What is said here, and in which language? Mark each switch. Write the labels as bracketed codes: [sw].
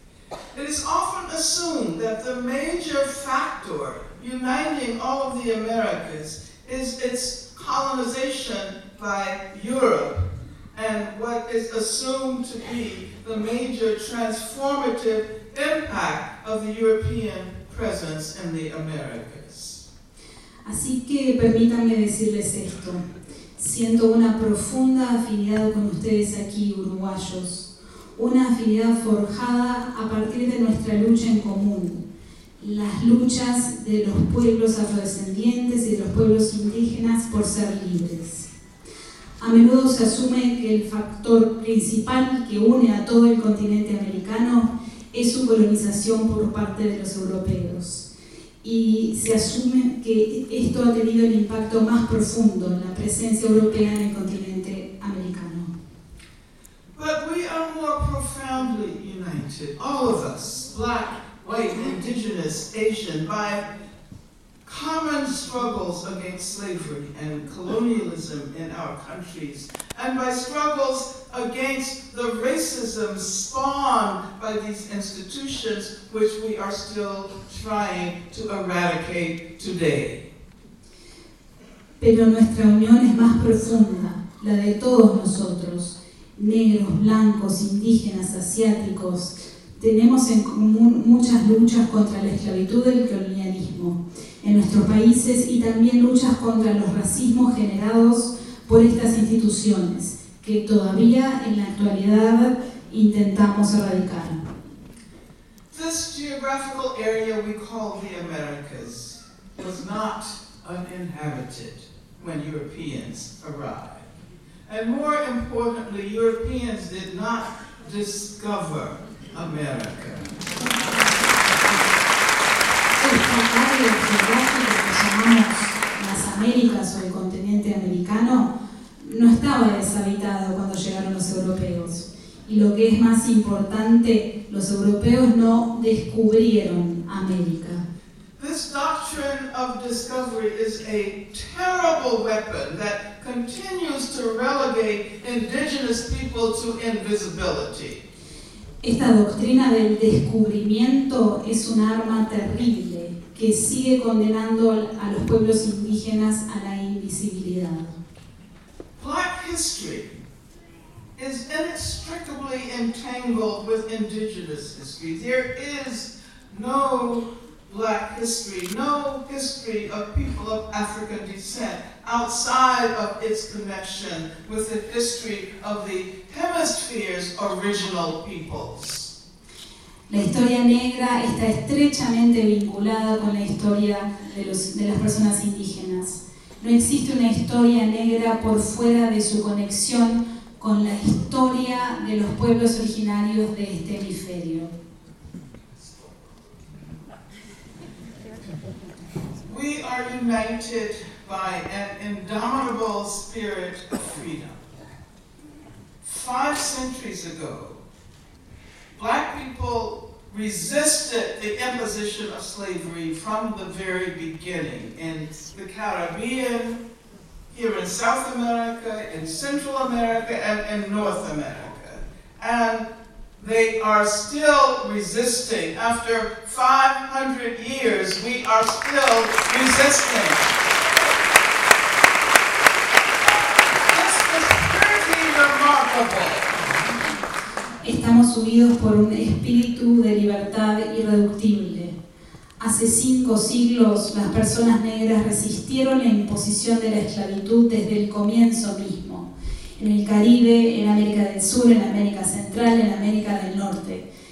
[en] It is often assumed that the major factor uniting all of the Americas is its colonization by Europe, and what is assumed to be the major transformative impact of the European presence in the Americas. [es] Así que permítanme decirles esto. Siento una profunda afinidad con ustedes aquí, uruguayos. Una afinidad forjada a partir de nuestra lucha en común. Las luchas de los pueblos afrodescendientes y de los pueblos indígenas por ser libres. A menudo se asume que el factor principal que une a todo el continente americano es su colonización por parte de los europeos. Y se asume que esto ha tenido el impacto más profundo en la presencia europea en el continente americano. [en] But we are more profoundly united, all of us, black, white, indigenous, Asian, by common current struggles against slavery and colonialism in our countries, and by struggles against the racism spawned by these institutions which we are still trying to eradicate today. [es] Pero nuestra unión es más profunda, la de todos nosotros, negros, blancos, indígenas, asiáticos. Tenemos en común muchas luchas contra la esclavitud y el colonialismo en nuestros países y también luchas contra los racismos generados por estas instituciones que todavía en la actualidad intentamos erradicar. [en] This geographical area we call the Americas was not uninhabited when Europeans arrived. And more importantly, Europeans did not discover America. [es] El área geográfica que llamamos las Américas o el continente americano no estaba deshabitado cuando llegaron los europeos. Y lo que es más importante, los europeos no descubrieron América. [en] This doctrine of discovery is a terrible weapon that continues to relegate indigenous people to invisibility. [es] Esta doctrina del descubrimiento es un arma terrible que sigue condenando a los pueblos indígenas a la invisibilidad. [en] Black history is inextricably entangled with indigenous history. There is no black history, no history of people of African descent outside of its connection with the history of the hemisphere's original peoples. [es] La historia negra está estrechamente vinculada con la historia de las personas indígenas. No existe una historia negra por fuera de su conexión con la historia de los pueblos originarios de este hemisferio. [en] We are united by an indomitable spirit of freedom. 5 centuries ago, black people resisted the imposition of slavery from the very beginning in the Caribbean, here in South America, in Central America, and in North America. And they are still resisting. After 500 years, we are still resisting. This is pretty remarkable. [es] Estamos unidos por un espíritu de libertad irreductible. Hace 5 siglos, las personas negras resistieron la imposición de la esclavitud desde el comienzo mismo. En el Caribe, en América del Sur, en América Central, en América del Norte.